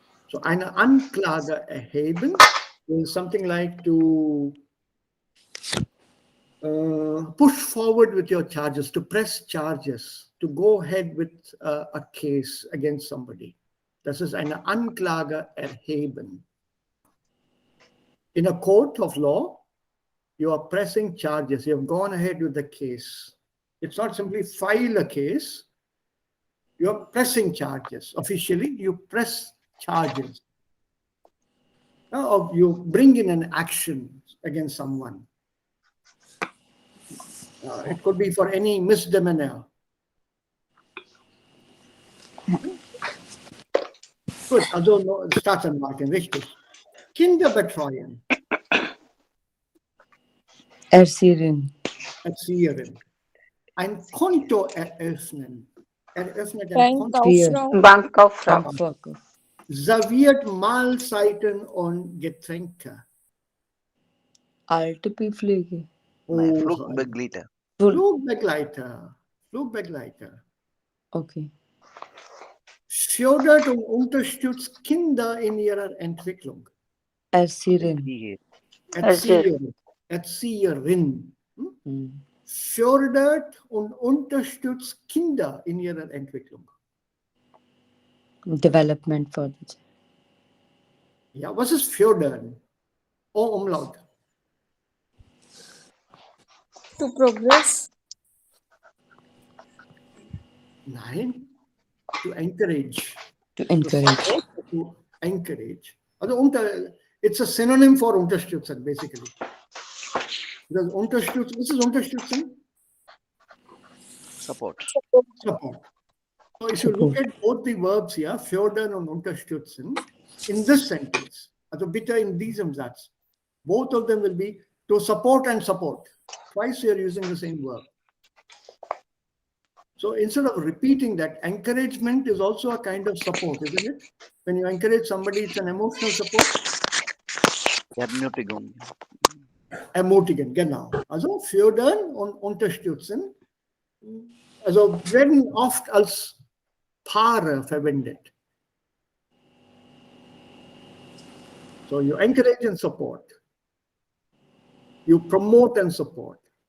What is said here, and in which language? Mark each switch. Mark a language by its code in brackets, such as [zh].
[de] So eine Anklage erheben [en] is something like to push forward with your charges, to press charges, to go ahead with a case against somebody. [de] Das ist eine Anklage erheben. [en] In a court of law, you are pressing charges. You have gone ahead with the case. It's not simply file a case. You are pressing charges. Officially, you press charges. Or you bring in an action against someone. It could be for any misdemeanor. [de] Gut, also Staatsanwaltschaft, richtig. Kinder betreuen. Erzieherin. Erzieherin. Ein Konto eröffnen. Eröffnet ein Bank Konto. Kauffrau. Bankkauffrau. Bankverkauf. Serviert Mahlzeiten und Getränke. Alterpflege. Nein, Oh, Flugbegleiter. Flugbegleiter. Flugbegleiter. Okay. Fördert und unterstützt Kinder in ihrer Entwicklung. Erzieherin. Hier. Erzieherin. Erzieherin. Hm. Fördert und unterstützt Kinder in ihrer Entwicklung. [en] Development for the child. [de] Ja, was ist fördern? Oh, Umlaut. [en] To progress. [de] Nein. [en] To encourage. To encourage. To encourage. Also it's a synonym for unterstützen, basically. Because unterstützen, this is unterstützen? Support. Support. So if you look at both the verbs here, fördern und unterstützen, in this sentence, [de] also bitte in diesem Satz, [en] both of them will be to support and support. Twice you are using the same verb. So instead of repeating that, encouragement is also a kind of support, isn't it? When you encourage somebody, it's an emotional support. [de] Ermutigung. Ermutigen, genau. Also fördern und unterstützen. Also werden oft als Paare verwendet. [en] So you encourage and support. You promote and support.